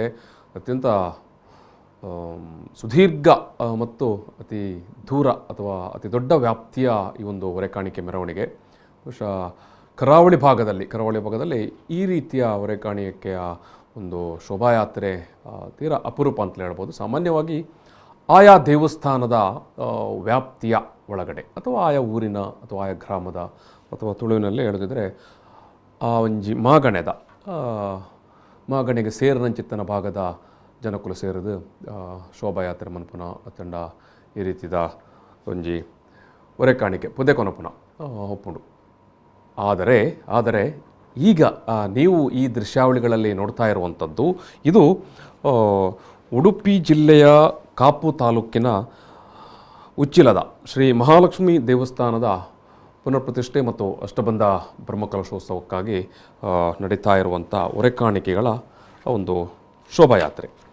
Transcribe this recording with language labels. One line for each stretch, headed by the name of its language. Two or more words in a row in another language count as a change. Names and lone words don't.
Kannada: ಅತ್ಯಂತ ಸುದೀರ್ಘ ಮತ್ತು ಅತಿ ದೂರ ಅಥವಾ ಅತಿ ದೊಡ್ಡ ವ್ಯಾಪ್ತಿಯ ಈ ಒಂದು ಹೊರೆಕಾಣಿಕೆ ಮೆರವಣಿಗೆ ಬಹುಶಃ ಕರಾವಳಿ ಭಾಗದಲ್ಲಿ ಈ ರೀತಿಯ ಹೊರೆಕಾಣಿಕೆಯ ಒಂದು ಶೋಭಾಯಾತ್ರೆ ತೀರಾ ಅಪರೂಪ ಅಂತಲೇ ಹೇಳ್ಬೋದು. ಸಾಮಾನ್ಯವಾಗಿ ಆಯಾ ದೇವಸ್ಥಾನದ ವ್ಯಾಪ್ತಿಯ ಒಳಗಡೆ ಅಥವಾ ಆಯಾ ಊರಿನ ಅಥವಾ ಆಯಾ ಗ್ರಾಮದ ಅಥವಾ ತುಳುವಿನಲ್ಲಿ ಹೇಳೋದಿದ್ರೆ
Tulu: ಆ ಒಂಜಿ ಮಾಗಣೆಗೆ ಸೇರಿನಂಚಿತ್ತನ ಭಾಗದ ಜನಕುಲು ಸೇರಿದು ಶೋಭಾಯಾತ್ರೆ ಮನ್ಪುನ ಅತ್ತಂಡ ಈ ರೀತಿದ ಒಂಜಿ ಹೊರೆಕಾಣಿಕೆ ಪುದೆ ಕೊನಪುನ ಒಪ್ಪುಂಡು.
Kannada: ಆದರೆ ಈಗ ನೀವು ಈ ದೃಶ್ಯಾವಳಿಗಳಲ್ಲಿ ನೋಡ್ತಾ ಇರುವಂಥದ್ದು ಇದು ಉಡುಪಿ ಜಿಲ್ಲೆಯ ಕಾಪು ತಾಲೂಕಿನ ಉಚ್ಚಿಲದ ಶ್ರೀ ಮಹಾಲಕ್ಷ್ಮಿ ದೇವಸ್ಥಾನದ ಪುನರ್ ಪ್ರತಿಷ್ಠೆ ಮತ್ತು ಅಷ್ಟಬಂಧ ಬ್ರಹ್ಮಕಲಶೋತ್ಸವಕ್ಕಾಗಿ ನಡೀತಾ ಇರುವಂಥ ಹೊರೆಕಾಣಿಕೆಗಳ ಒಂದು ಶೋಭಾಯಾತ್ರೆ.